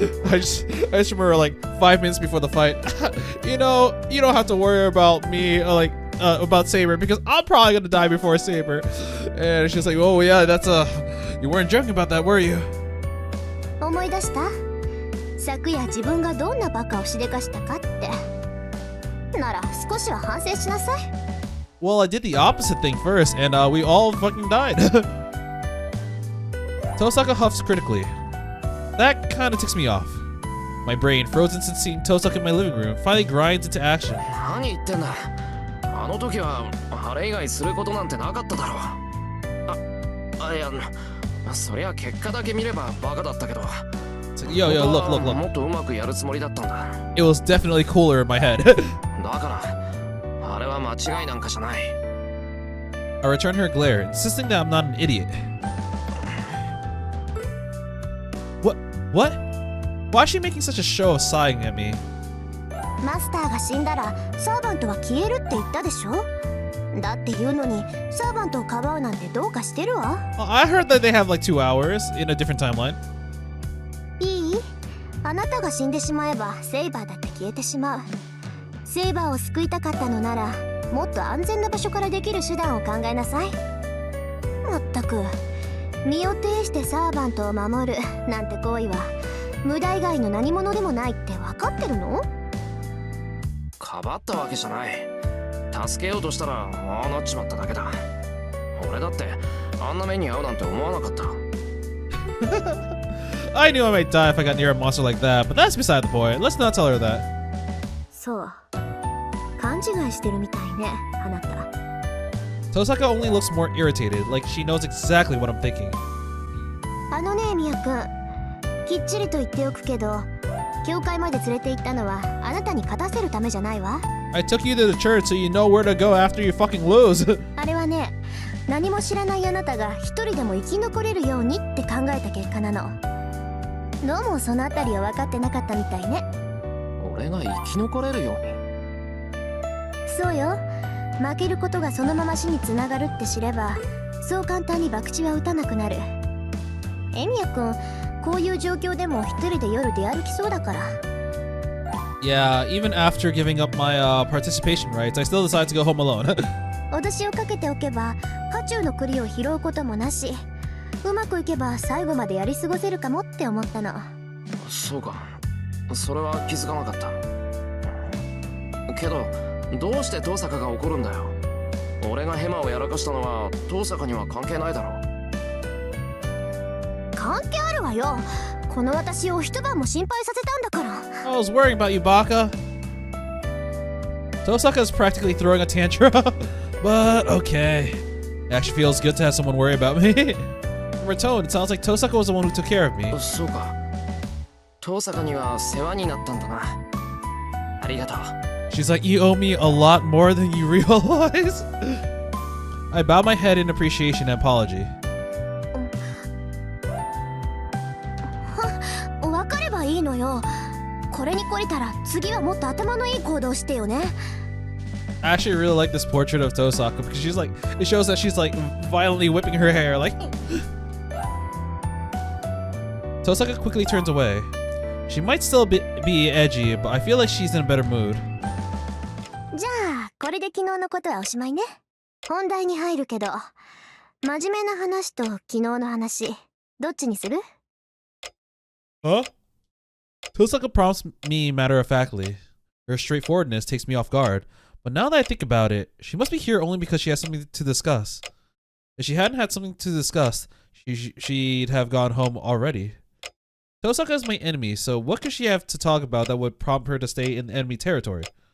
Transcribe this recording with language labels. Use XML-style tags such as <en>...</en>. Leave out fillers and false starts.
<en>I just remember like 5 minutes before the fight. You don't have to worry about me about Saber because I'm probably gonna die before Saber. And she's like, oh yeah, that's you weren't joking about that, were you?</en> <ja>思い出した？昨夜自分がどんなバカをしでかしたかって。なら少しは反省しなさい。</ja> <en>Well, I did the opposite thing first, and we all fucking died. Tohsaka huffs critically. That kind of ticks me off. My brain, frozen since seeing Tohsaka in my living room, finally grinds into action.</en> <ja>何言ってんだ。あの時はあれ以外することなんてなかっただろう。いや、そりゃ結果だけ見ればバカだったけど。</ja> <en>Yo, look.</en> <ja>もっとうまくやるつもりだったんだ。</ja> <en>It was definitely cooler in my head.</en> <ja>だからあれは間違いなんかじゃない。</ja> <en>I return her glare, insisting that I'm not an idiot. What? Why is she making such a show of sighing at me?</en> <ja>マスターが死んだらサーバントは消えるって言ったでしょ？だって言うのにサーバントをかばうなんてどうかしてるわ。</ja> <en>I heard that they have like 2 hours in a different timeline.</en> <ja>いい？あなたが死んでしまえばセイバーだって消えてしまう。セイバーを救いたかったのならもっと安全な場所からできる手段を考えなさい。まったく身を挺してサーバントを守るなんて行為は無駄以外の何者でもないって分かってるの？かばったわけじゃない。助けようとしたらああなっちまっただけだ。俺だってあんな目に遭うなんて思わなかった。</ja> <en>I knew I might die if I got near a monster like that, but that's beside the point. Let's not tell her that.</en> <ja>そう。勘違いしてるみたいね、あなた。</ja> <en>Tohsaka only looks more irritated, like she knows exactly what I'm thinking.</en> <ja>あのね、ミヤくん。きっちりと言っておくけど、教会まで連れて行ったのはあなたに勝たせるためじゃないわ。</ja> <en>I took you to the church so you know where to go after you fucking lose.</en> <ja>あれはね、何も知らないあなたが一人でも生き残れるようにって考えた結果なの。どうもそのあたりは分かってなかったみたいね。俺が生き残れるように。そうよ。負けることがそのまま死につながるって知れば、そう簡単に博打は打たなくなる。エミヤくん、こういう状況でも一人で夜出歩きそうだから。</ja> <en>Yeah, even after giving up my participation rights, I still decide to go home alone.</en> <ja>脅しをかけておけば渦中の栗を拾うこともなし、うまくいけば最後までやり過ごせるかもって思ったの。そうか、それは気づかなかった。けどどうして遠坂が怒るんだよ。俺がヘマをやらかしたのは遠坂には関係ないだろ。関係あるわよ。この私を一晩も心配させたんだから。</ja> <en>I was worrying about you, Baka. Tosaka is practically throwing a tantrum, but okay. It actually feels good to have someone worry about me. From her tone, it sounds like Tosaka was the one who took care of me.</en> <ja>そうか、遠坂には世話になったんだな。ありがとう。</ja> <en>She's like, you owe me a lot more than you realize. I bow my head in appreciation and apology.</en> <ja>わかればいいのよ。これに懲りたら次はもっと頭のいい行動してよね。</ja> <en>I actually really like this portrait of Tosaka because she's like, it shows that she's like violently whipping her hair. Like, Tosaka quickly turns away. She might still be edgy, but I feel like she's in a better mood.</en> <ja>じゃあこれで昨日のことはおしまいね。本題に入るけど、真面目な話と昨日の話、どっちにする？</ja> <en>Huh? Tosaka prompts me matter-of-factly. Her straightforwardness takes me off guard. But now that I think about it, she must be here only because she has something to discuss. If she hadn't had something to discuss, she'd have gone home already. Tosaka is my enemy, so what could she have to talk about that would prompt her to stay in enemy territory?</en>